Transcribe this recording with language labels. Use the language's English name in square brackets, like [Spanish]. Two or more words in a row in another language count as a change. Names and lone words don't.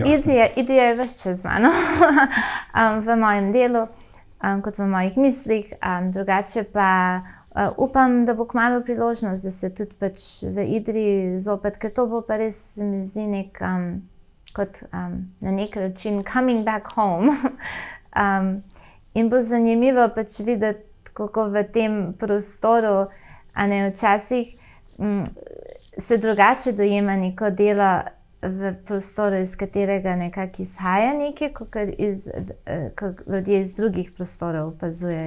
[Slovenian] Idrija je ves čas z mano, v mojem delu, kot v mojih mislih. Drugače pa upam, da bo kmalu priložnost, da se tudi pač v Idriji zopet, ker to bo pa res, se mi zdi, kot na nek način [English] coming back home. [Slovenian] In bo zanimivo pač videti, kako v tem prostoru, a ne včasih se drugače dojema neko delo v prostoru, iz katerega nekako izhaja nekaj, kot ljudje iz drugih prostorov opazujejo.